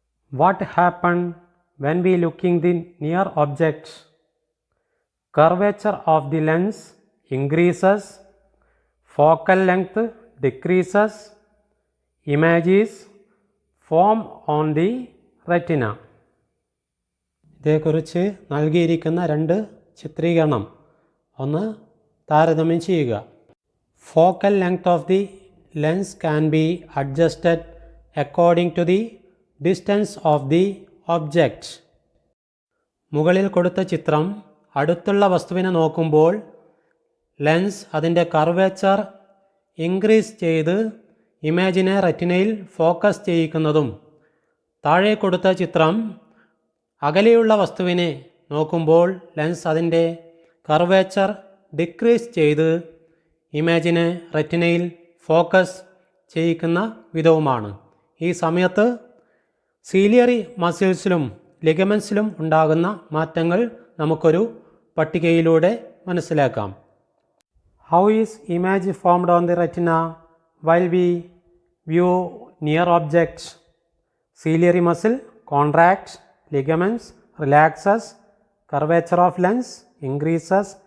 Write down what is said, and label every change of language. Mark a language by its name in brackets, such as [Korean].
[English] What happens when we looking the near object? Curvature of the lens increases, focal length decreases, image is formed on the retina. [Malayalam] ഇതേക്കുറിച്ച് നൽകിയിരിക്കുന്ന രണ്ട് ചിത്രീകരണം ഒന്ന് താരതമ്യം ചെയ്യുക. [English] Focal length of the lens can be adjusted according to the distance of the object. [Malayalam] മുകളിൽ കൊടുത്ത ചിത്രം അടുത്തുള്ള വസ്തുവിനെ നോക്കുമ്പോൾ ലെൻസ് അതിൻ്റെ കർവേച്ചർ ഇൻക്രീസ് ചെയ്ത് ഇമേജിനെ റെറ്റിനയിൽ ഫോക്കസ് ചെയ്യിക്കുന്നതും, താഴെ കൊടുത്ത ചിത്രം അകലെയുള്ള വസ്തുവിനെ നോക്കുമ്പോൾ ലെൻസ് അതിൻ്റെ കർവേച്ചർ ഡിക്രീസ് ചെയ്ത് ഇമേജിനെ റെറ്റിനയിൽ ഫോക്കസ് ചെയ്യിക്കുന്ന വിധവുമാണ്. ഈ സമയത്ത് സീലിയറി മസിൽസിലും ലിഗമെൻസിലും ഉണ്ടാകുന്ന മാറ്റങ്ങൾ നമുക്കൊരു പട്ടികയിലൂടെ മനസ്സിലാക്കാം. [English] How is image formed on the retina while we view near objects? Ciliary muscle contracts, ligaments relaxes, curvature of lens increases,